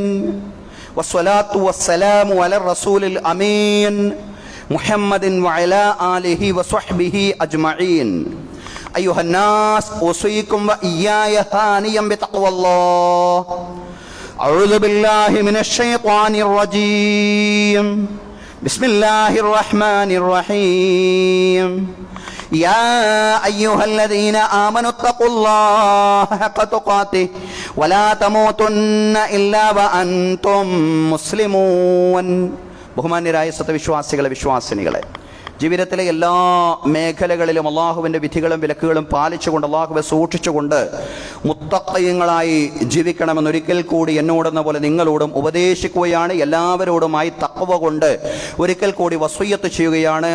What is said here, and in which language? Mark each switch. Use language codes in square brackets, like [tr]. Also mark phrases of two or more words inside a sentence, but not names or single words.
[ar] والصلاة والسلام على رسول الأمين محمد وعلى آله وصحبه أجمعين. أيها الناس أوصيكم وإياي هانيم بتقوى الله. أعوذ بالله من الشيطان الرجيم. بسم الله الرحمن الرحيم. يا أيها الذين آمنوا اتقوا الله حق تقاته ولا تموتن إلا وأنتم مسلمون. [ml] ബഹുമാന്യരായ സത്യവിശ്വാസികളെ, വിശ്വാസിനികളെ, ജീവിതത്തിലെ എല്ലാ മേഖലകളിലും അള്ളാഹുവിൻ്റെ വിധികളും വിലക്കുകളും പാലിച്ചുകൊണ്ട് അള്ളാഹുവെ സൂക്ഷിച്ചുകൊണ്ട് മുത്തഖീങ്ങളായി ജീവിക്കണമെന്നൊരിക്കൽ കൂടി എന്നോടെന്ന പോലെ നിങ്ങളോടും ഉപദേശിക്കുകയാണ്. എല്ലാവരോടുമായി തഖ്വ കൊണ്ട് ഒരിക്കൽ കൂടി വസിയ്യത്ത് ചെയ്യുകയാണ്.